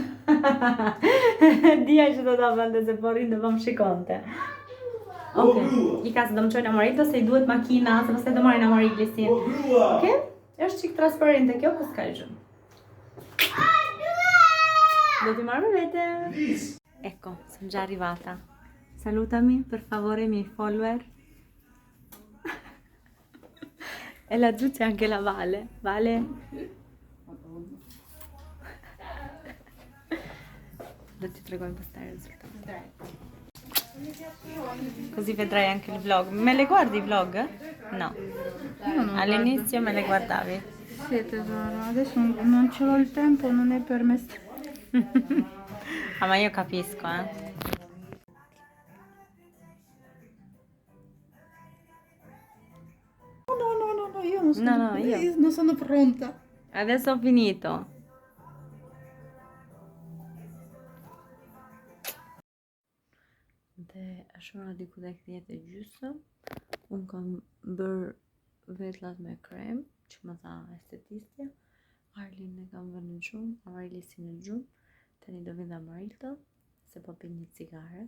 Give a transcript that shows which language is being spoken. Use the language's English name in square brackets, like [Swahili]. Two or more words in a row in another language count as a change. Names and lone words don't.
[Albanian] Dija që do ta vënde se po rrinë dhe më shikonte. Okej, i ka se do më qojnë Amarito se i duhet makina, se pastaj do marrin Amarilisin. Okej? Është qik transparente kjo, po s'ka gjë. Do t'i marrë me vete. [Italian] Ecco, sono già arrivata. Salutami, per favore, miei follower. E laggiù c'è anche la Vale. Vale? [Albanian] Do ti tregoj [Italian] postare il risultato. Così vedrai anche il vlog. Me le guardi i vlog? No. All'inizio me le guardavi. Sì tesoro, adesso non ce l'ho il tempo, non è permesso. Ah, ma io capisco, eh. No, io non sono, No, io. non sono pronta. Adesso ho finito. [Albanian] Dhe është ora diku tek 10:30. Unë kam bërë vetlat me krem, që më tha estetistja. Arlin e kam vënë në gjumë, Amarili si në gjumë. Tani do vinë dhe Amarilta, se po pin një cigare.